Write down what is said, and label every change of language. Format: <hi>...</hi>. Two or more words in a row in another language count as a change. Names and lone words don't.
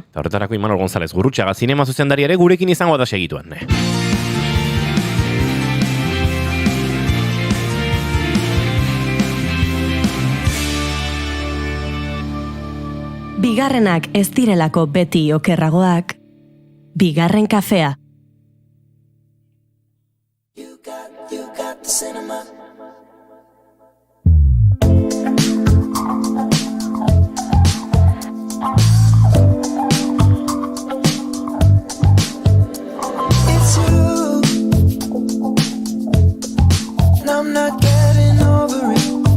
<eu>Eta horretarako Imanol González Gurrutxaga zinema zuzendari ere gurekin izango da segituan. Bigarrenak ez direlako beti okerragoak. Bigarren kafea.</eu> <en>You got the cinema. It's you, and I'm not getting over it.</en>